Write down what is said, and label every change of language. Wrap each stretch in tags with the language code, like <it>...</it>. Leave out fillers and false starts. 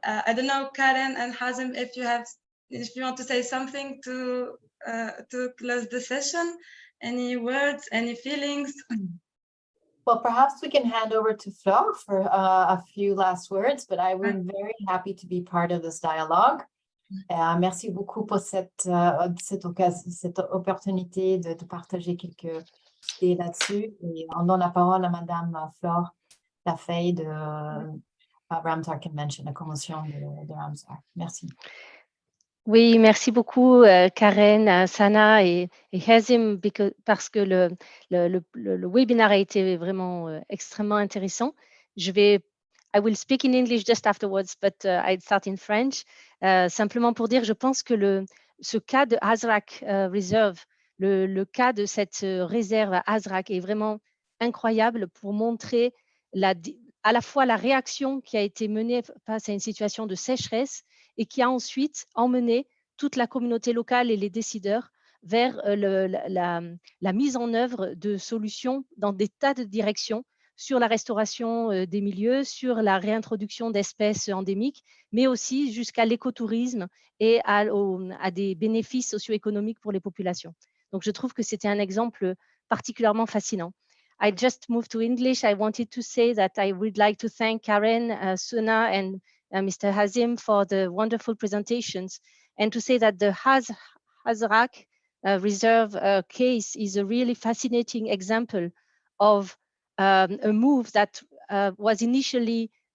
<en>I don't know, Karen and Hazem, if you want to say something to close the session, any words, any feelings? Well, perhaps we can hand over to Flo for a few last words, but I was very happy to be part of this dialogue.</en> <fr>Merci beaucoup pour cette opportunité de partager quelques idées là-dessus. Et on donne la parole à Madame Flore Lafay de Ramsar Convention, la convention de Ramsar. Merci. Oui, merci beaucoup Karen, Sana et Hazim, parce que le webinaire a été vraiment extrêmement intéressant.</fr> <en>I will speak in English just afterwards, but I'd start in French.</en> <fr>Simplement pour dire, je pense que ce cas de Azraq Reserve, le cas de cette réserve à Azraq est vraiment incroyable pour montrer à la fois la réaction qui a été menée face à une situation de sécheresse et qui a ensuite emmené toute la communauté locale et les décideurs vers la mise en œuvre de solutions dans des tas de directions sur la restauration des milieux, sur la réintroduction d'espèces endémiques, mais aussi jusqu'à l'écotourisme et à des bénéfices socio-économiques pour les populations. Donc, je trouve que c'était un exemple particulièrement fascinant.</fr> <en>I just moved to English. I wanted to say that I would like to thank Karen, Suna, and Mr. Hazim for the wonderful presentations, and to say that the Azraq Reserve case is a really fascinating example of a move that was initially</en>